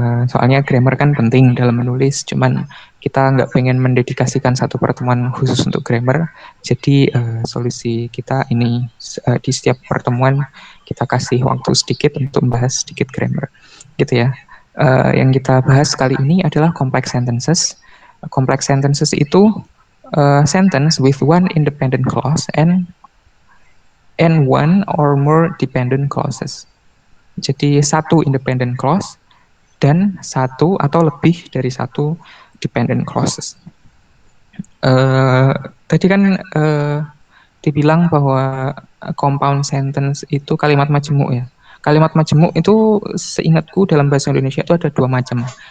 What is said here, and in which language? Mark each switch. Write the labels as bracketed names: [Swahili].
[Indonesian] Soalnya grammar kan penting dalam menulis, cuman kita nggak pengen mendedikasikan satu pertemuan khusus untuk grammar, jadi solusi kita ini di setiap pertemuan kita kasih waktu sedikit untuk membahas sedikit grammar, gitu ya. Yang kita bahas kali ini adalah complex sentences. [English] Complex sentences [Indonesian] itu [English] sentence with one independent clause and one or more dependent clauses. [Indonesian] Jadi satu independent clause dan satu atau lebih dari satu dependent clauses. Tadi kan dibilang bahwa compound sentence itu kalimat majemuk ya. Kalimat majemuk itu seingatku dalam bahasa Indonesia itu ada dua macam.